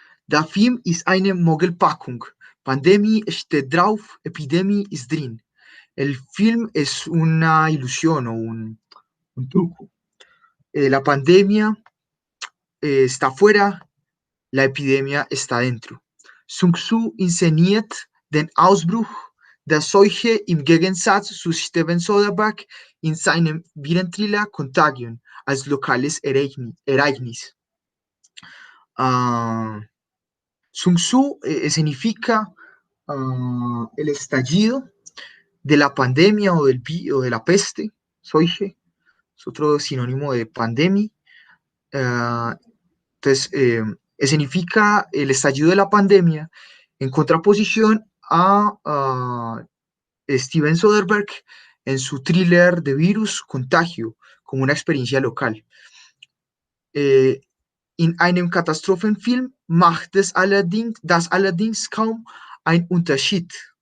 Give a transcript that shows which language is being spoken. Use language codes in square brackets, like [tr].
[de] Der Film ist eine Mogelpackung. Pandemie steht drauf, Epidemie ist drin. [es] El film es una ilusión o un truco. La pandemia está afuera, la epidemia está dentro. [de] Sun Tzu inszeniert den Ausbruch der Seuche im Gegensatz zu Steven Soderbergh in seinem Virenthriller Contagion als lokales Ereignis. [es] Sun Tzu escenifica el estallido de la pandemia o de la peste, Seuche, es otro sinónimo de pandemia. Entonces, escenifica el estallido de la pandemia en contraposición a Steven Soderbergh en su thriller de virus Contagio, como una experiencia local. [de] In einem Katastrophenfilm macht das allerdings kaum einen Unterschied.